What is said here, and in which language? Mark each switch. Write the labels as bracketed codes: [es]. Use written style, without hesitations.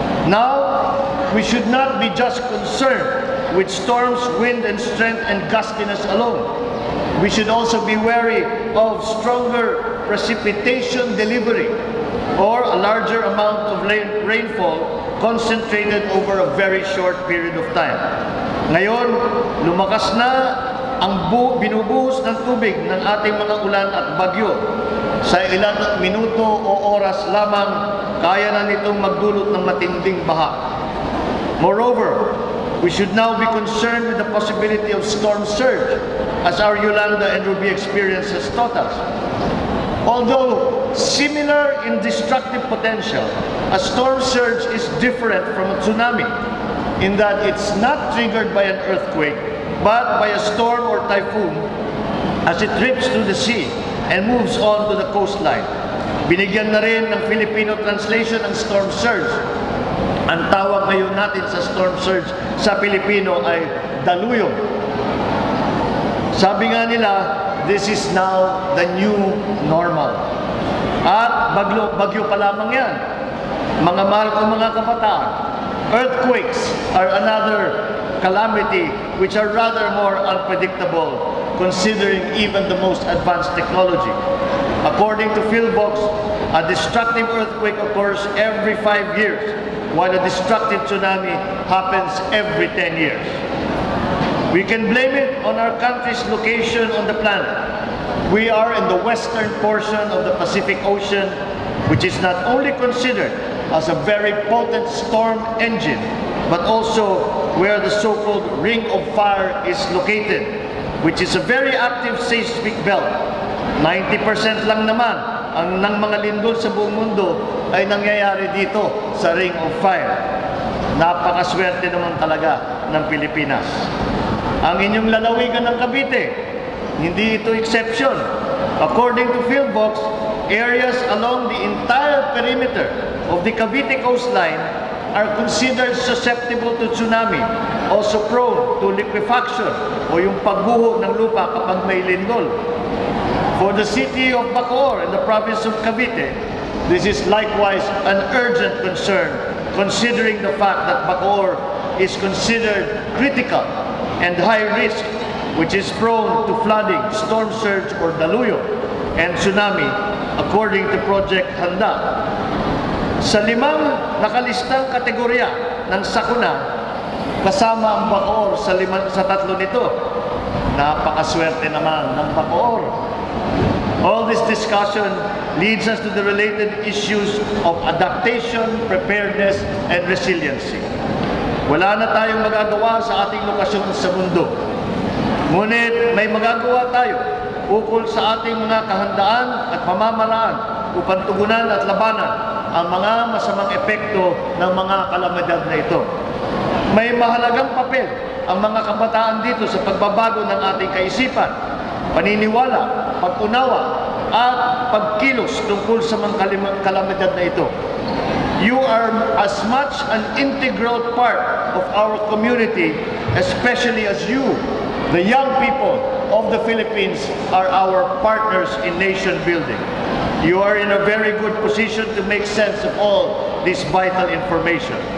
[en] Now, we should not be just concerned with storms, wind and strength and gustiness alone. We should also be wary of stronger precipitation delivery or a larger amount of rainfall concentrated over a very short period of time. [tl] Ngayon, lumakas na ang binubuhos ng tubig ng ating mga ulan at bagyo. Sa ilang minuto o oras lamang, kaya na nitong magdulot ng matinding baha. [en] Moreover, we should now be concerned with the possibility of storm surge, as our Yolanda and Ruby experience has taught us. Although similar in destructive potential, a storm surge is different from a tsunami in that it's not triggered by an earthquake, but by a storm or typhoon as it trips through the sea and moves on to the coastline. [tl] Binigyan na rin ng Filipino translation ang storm surge. Ang tawag ngayon natin sa storm surge sa Pilipino ay daluyong. Sabi nga nila, [en] this is now the new normal. [tl] At bagyo pa lamang yan. Mga mahal kong mga kabataan, [en] earthquakes are another calamity which are rather more unpredictable considering even the most advanced technology. According to PhilVox, a destructive earthquake occurs every 5 years, while a destructive tsunami happens every 10 years. We can blame it on our country's location on the planet. We are in the western portion of the Pacific Ocean, which is not only considered as a very potent storm engine, but also where the so-called Ring of Fire is located, which is a very active seismic belt. [tl] 90% lang naman ng mga lindol sa buong mundo ay nangyayari dito sa Ring of Fire. Napakaswerte naman talaga ng Pilipinas. Ang inyong lalawigan ng Cavite, hindi ito exception. [en] According to PhilVox, areas along the entire perimeter of the Cavite coastline are considered susceptible to tsunami, also prone to liquefaction [tl] o yung pagguho ng lupa kapag may lindol. [en] For the city of Bacoor in the province of Cavite, this is likewise an urgent concern considering the fact that Bacoor is considered critical and high risk, which is prone to flooding, storm surge or daluyo, and tsunami according to Project Handa. [tl] Sa 5 nakalistang kategorya ng sakuna, kasama ang Bacoor sa 3 nito. Napakaswerte naman ng Bacoor. [en] All this discussion leads us to the related issues of adaptation, preparedness, and resiliency. [tl] Wala na tayong magagawa sa ating lokasyon sa mundo. Ngunit may magagawa tayo ukol sa ating mga kahandaan at pamamaraan upang tugunan at labanan ang mga masamang epekto ng mga kalamidad na ito. May mahalagang papel ang mga kabataan dito sa pagbabago ng ating kaisipan, paniniwala, pag-unawa, at pagkilos tungkol sa mga kalamidad na ito. [en] You are as much an integral part of our community, especially as you, the young people of the Philippines, are our partners in nation building. You are in a very good position to make sense of all this vital information.